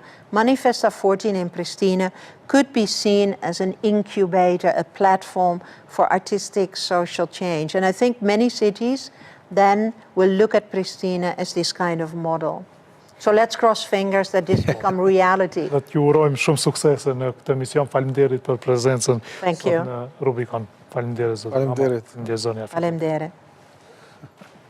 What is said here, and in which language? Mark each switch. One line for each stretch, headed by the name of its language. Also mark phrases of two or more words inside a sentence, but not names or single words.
English: Manifesta 14 in Prishtina could be seen as an incubator, a platform for artistic social change. And I think many cities then will look at Prishtina as this kind of model. So let's cross fingers that this become reality.
Albanian: Dhe t'ju urojmë shumë suksese në këtë emision. Faleminderit për prezencën
English: Thank you.
Albanian: në Rubikon. Faleminderit, zotë. Faleminderit. Faleminderit. Faleminderit.